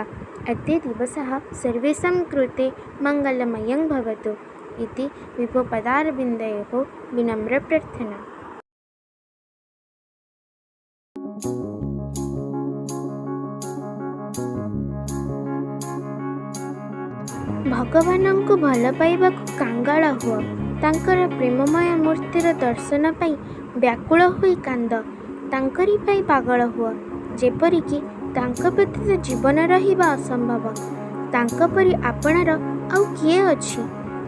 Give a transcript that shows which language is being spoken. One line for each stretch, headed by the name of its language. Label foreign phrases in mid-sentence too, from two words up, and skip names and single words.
Sanskrit: अद्य दिवसः सर्वेषां कृते मङ्गलमयं भवतु इति विभोपदारविन्दयोः विनम्रप्रार्थना।
Odia: भगवानଙ୍କୁ ଭଲ ପାଇବାକୁ କାଙ୍ଗାଳ ହୁଅ। ତାଙ୍କର ପ୍ରେମମୟ ମୂର୍ତ୍ତିର ଦର୍ଶନ ପାଇଁ ବ୍ୟାକୁଳ ହୋଇ କାନ୍ଦ। ତାଙ୍କରି ପାଇଁ ପାଗଳ ହୁଅ, ଯେପରିକି ତାଙ୍କ ବ୍ୟତୀତ ଜୀବନ ରହିବା ଅସମ୍ଭବ। ତାଙ୍କ ପରି ଆପଣାର ଆଉ କିଏ ଅଛି?